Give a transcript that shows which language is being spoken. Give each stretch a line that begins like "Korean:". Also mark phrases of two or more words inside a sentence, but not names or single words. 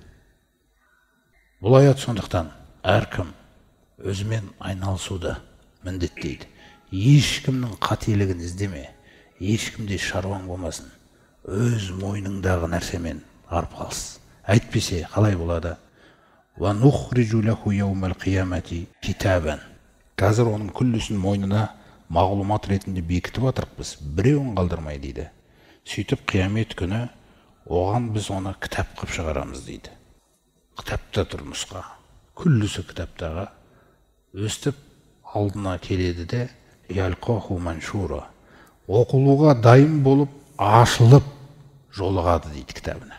Kazakh: Бұл аят сондықтан әркім өзімен айналысуды міндеттейді. Ешкімнің қателігін іздеме, ешкімде шаруаң болмасын. Өз мойныңдағы нәрсемен арып қалсын. Әйтпесе қалай болады?
Arabic: ونخرج له يوم القيامة كتابا.
Kazakh: Қазір оның күллісін мойнына мағлұмат ретінде бекітіп отырмыз, біреуін қалдырмай дейді. Сөйтіп қиямет күні оған біз оны кітап қылып шығарамыз дейді. Кітапта тұр нұсқа, күллісі кітаптаға өстіп алдына келеді де
Arabic: يلقاه منشورا,
Kazakh: оқылуға дайын болып ашылып жолығады дейді кітабына.